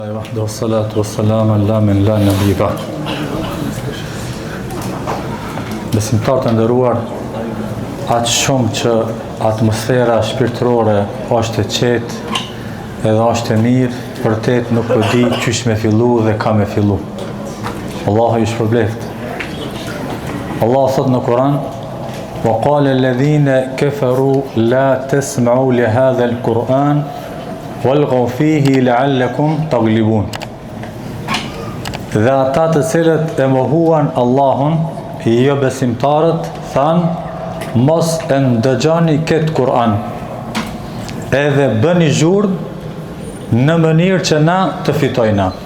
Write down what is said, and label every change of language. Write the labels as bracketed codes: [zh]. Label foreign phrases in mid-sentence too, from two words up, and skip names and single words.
[ar] وحده الصلاة والسلام على من لا نبي بعده. [sq] Besimtarë të nderuar, aq shumë që atmosfera shpirtërore është e qetë edhe është e mirë, vërtet nuk po di çish me fillu dhe ka me fillu. Allahu ju shpërbleft. Allah thot në Kur'an: [ar] "وقال الذين كفروا لا تسمعوا لهذا القرآن والغوا فيه لعلكم تغلبون." [sq] Dhe ata të cilët e mohuan Allahun, jo besimtarët, than: mos e ndëgjoni këtë Kur'an, edhe bëni zhurmë në mënyrë që na të fitojna.